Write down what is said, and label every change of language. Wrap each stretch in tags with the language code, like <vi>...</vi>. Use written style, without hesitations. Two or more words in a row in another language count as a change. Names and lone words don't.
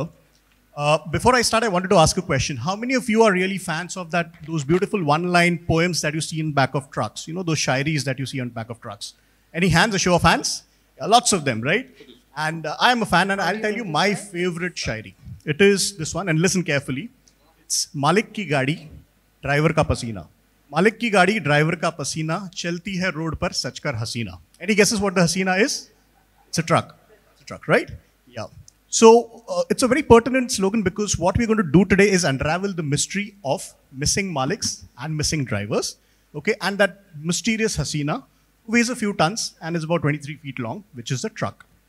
<en>Before I start, I wanted to ask a question. How many of you are really fans of those beautiful one-line poems that you see in back of trucks? You know, those shairis that you see on back of trucks. Any hands? A show of hands? Yeah, lots of them, right? And I am a fan, and I'll tell you my favorite shairi. It is this one, and listen carefully.</en> <hi>It's मालिक की गाड़ी, ड्राइवर का पसीना. मालिक की गाड़ी, ड्राइवर का पसीना, चलती है रोड पर सचकर हसीना.</hi> <en>Any guesses what the hasina is? It's a truck. It's a truck, right? Yeah. So it's a very pertinent slogan because what we're going to do today is unravel the mystery of missing Maliks and missing drivers. Okay, and that mysterious hasina weighs a few tons and is about 23 feet long, which is a truck.</en>